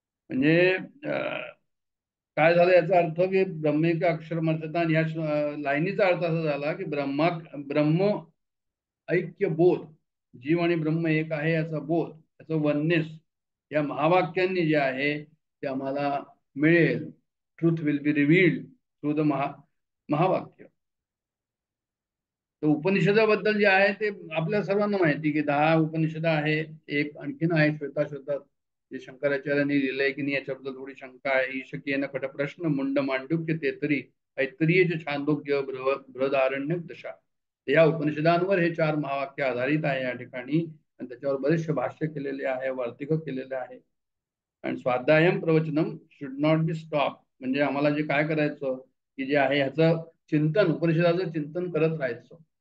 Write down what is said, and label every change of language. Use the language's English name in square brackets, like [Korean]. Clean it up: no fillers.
[Marathi] म्हणजे काय झालं याचा अर्थ की ब्रह्मिक अक्षरमर्थता, या लाईनीचा अर्थ असा झाला की ब्रह्म ऐक्य बोध, जीव आणि ब्रह्म एक आहे याचा बोध, याचं वननेस या महावाक्यांनी जे आहे ते आम्हाला मिळेल. [English] Truth will be revealed through the महावाक्य. [Marathi] तर उपनिषदाबद्दल जे आहे ते आपल्या सर्वांना माहिती की 10 उपनिषद आहे. एक आणखीन आहे श्वेताश्वतात, जे शंकराचार्यांनी लिहिलंय की नाही याच्याबद्दल थोडी शंका आहे. [Sanskrit] ईशकेन कट प्रश्न मुंड मांडुक्य तेतरी ऐतरीय छांदोग्य बृहदारण्यक दशा. [Marathi] या उपनिषदांवर हे 4 महावाक्य आधारित आहे या ठिकाणी आणि त्याच्यावर बरेचसे भाष्य केलेले आहे, वार्तिक केलेले आहे. आणि [Sanskrit] Swadhyayam प्रवचनम [English] should not be stop, [Marathi] म्हणजे आम्हाला जे काय करायचं की जे आहे ह्याचं चिंतन, उपनिषदाचं चिंतन करत राहायचं.